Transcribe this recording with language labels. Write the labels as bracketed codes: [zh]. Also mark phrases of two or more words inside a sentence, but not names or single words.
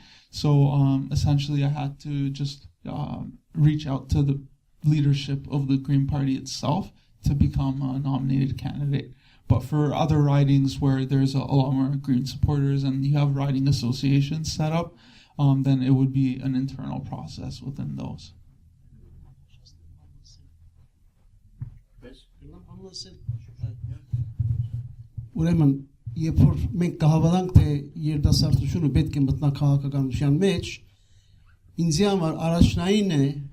[en] So essentially, I had to just reach out to the leadership of the Green Party itself to become a nominated candidate. But for other ridings where there's a lot more Green supporters and you have riding associations set up, then it would be an internal process within those. [hy] Ուրեմն, երբ որ մենք կհավատանք, թե երիտասարդությունը պետք է մտնա քաղաքականության մեջ, ինձ համար առաջնային է